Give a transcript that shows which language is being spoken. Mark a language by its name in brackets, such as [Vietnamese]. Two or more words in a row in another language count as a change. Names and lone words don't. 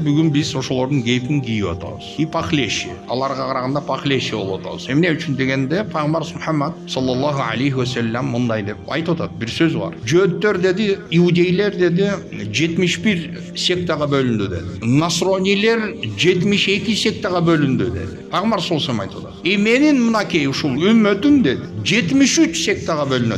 [Kyrgyz] Бүгүн биз ошолордун кейпин кийип атабыз. [Russian] И похлеще, [Kyrgyz] аларга караганда похлеще болуп атабыз. Эмне үчүн дегенде, Пайгамбар Мухаммад [Arabic] صلى الله عليه وسلم [Kyrgyz] мындай деп айтып атат, бир сөз бар. Жөөттөр деди, иудейлер деди 71 сектага бөлүндү деди. Насронилер 72 сектага бөлүндү деди. Пайгамбар [Arabic] صلى الله عليه [Kyrgyz] айтып атат: "И менин мынакей ушул үммөтүм деди 73 сектага бөлүнөт.